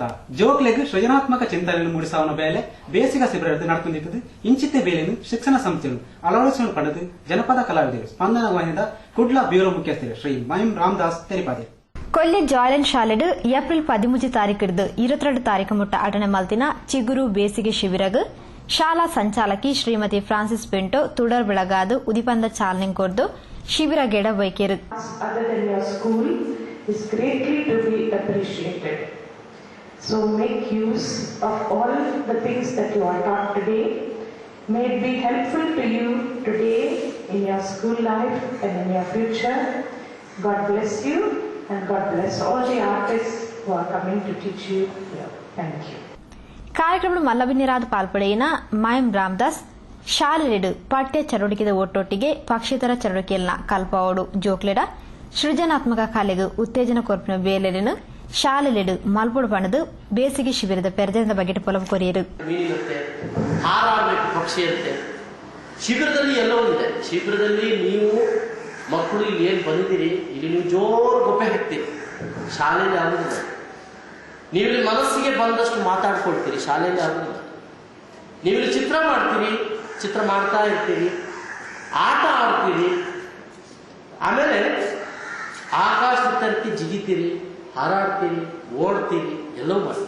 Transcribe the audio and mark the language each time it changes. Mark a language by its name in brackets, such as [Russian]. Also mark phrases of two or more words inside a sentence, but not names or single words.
[Tulu] ಜೋಕ್ಲೆಗ್ ಸೃಜನಾತ್ಮಕ ಚಿಂತನೆಯನ್ನು ಮೂಡಿಸುವ ಬೇಲೆ ಬೇಸಿಗೆ ಶಿಬಿರ ನಡೆದುಕೊಂಡಿದ್ದು ಇಂಚಿತ್ತೆ ಬೇಲೆಯನ್ನು ಶಿಕ್ಷಣ ಸಂಸ್ಥೆಗಳು ಅಳವಡಿಸಿಕೊಂಡು ಪಡೆದು ಜನಪದ ಕಲಾವಿದರು ಸ್ಪಂದನ ವಾಹಿನಿಯ ಕುಡ್ಲ ಬ್ಯೂರೋ ಮುಖ್ಯಸ್ಥರು ಶ್ರೀ ಮಹಿಂ ರಾಮದಾಸ್ ತೆರಿಪಾದೆ. ಕೊಲ್ಲಿ ಜಾಯ್ಲೆಂಡ್ ಶಾಲೆಡ್ ಏಪ್ರಿಲ್ 13 ತಾರೀಕಿಡ್ದು 22 ತಾರೀಕು ಮುಟ್ಟ ಅಟನೆ ಮಲ್ತಿನ ಚಿಗುರು ಬೇಸಿಗೆ ಶಿಬಿರಗ್ ಶಾಲಾ ಸಂಚಾಲಕಿ ಶ್ರೀಮತಿ ಫ್ರಾನ್ಸಿಸ್ ಪೆಂಟೋ ತುಡರ್ ಬೆಳಗಾದು ಉದಿಪಂದ ಚಾಲನೆ ಕೊರ್ದು ಶಿಬಿರ ಗೆಡ ಬೈಕೇರು. [English] is greatly to be appreciated. So make use of all the things that you are taught today. May it be helpful to you today in your school life and in your future. God bless you and God bless all the artists who are coming to teach you here. Thank you. [Tulu] ಕಾರ್ಯಕ್ರಮ ಮಲ್ಲಬಿನಿರಾದ ಪಾಲ್ಪಡೆಯಿನ ಮಹಿಂ ರಾಮದಾಸ್ ಶಾಲೆಡು ಪಠ್ಯ ಚಟುವಟಿಕೆ ಒಟ್ಟೊಟ್ಟಿಗೆ ಪಕ್ಷೇತರ ಚಟುವಟಿಕೆಯನ್ನ ಕಲ್ಪವೋಡು ಜೋಕ್ಲೆಡ ಸೃಜನಾತ್ಮಕ ಕಲೆಗೆ ಉತ್ತೇಜನ ಕೊರ್ಪಿನ ಬೇಲೆಯನ್ನು ಶಾಲೆಲೆಡು ಮಲ್ಪೊಡು ಪಣದು ಬೇಸಿಗೆ ಶಿಬಿರದ ಪೆರಜನದ ಬಗ್ಗೆ ಪೊಲವು ಕೊರಿಯರು. [Kannada] ಹಾರಾಡಬೇಕು, ಪಕ್ಷಿ ಇರುತ್ತೆ, ಶಿಬಿರದಲ್ಲಿ ಎಲ್ಲವೂ ಇದೆ. ಶಿಬಿರದಲ್ಲಿ ನೀವು ಮಕ್ಕಳು ಇಲ್ಲಿ ಏನು ಬಂದಿದ್ದೀರಿ, ಇಲ್ಲಿ ನೀವು ಜೋರು ಗೊಬ್ಬೆ ಹಾಕ್ತೀರಿ, ಶಾಲೆಯಲ್ಲಿ ಆಗುದಿಲ್ಲ. ನೀವಿಲ್ಲಿ ಮನಸ್ಸಿಗೆ ಬಂದಷ್ಟು ಮಾತಾಡ್ಕೊಳ್ತೀರಿ, ಶಾಲೆಯಲ್ಲಿ ಆಗುದಿಲ್ಲ. ನೀವಿಲ್ಲಿ ಚಿತ್ರ ಮಾಡ್ತೀರಿ, ಚಿತ್ರ ಮಾಡ್ತಾ ಇರ್ತೀರಿ, ಆಟ ಆಡ್ತೀರಿ, ಆಮೇಲೆ ಆಕಾಶದ ತರಕ್ಕೆ ಜಿಗಿತೀರಿ, ಹಾರಾಡ್ತೀರಿ, ಓಡ್ತೀರಿ, ಎಲ್ಲವೂ ಮಾಡ್ತೀರಿ.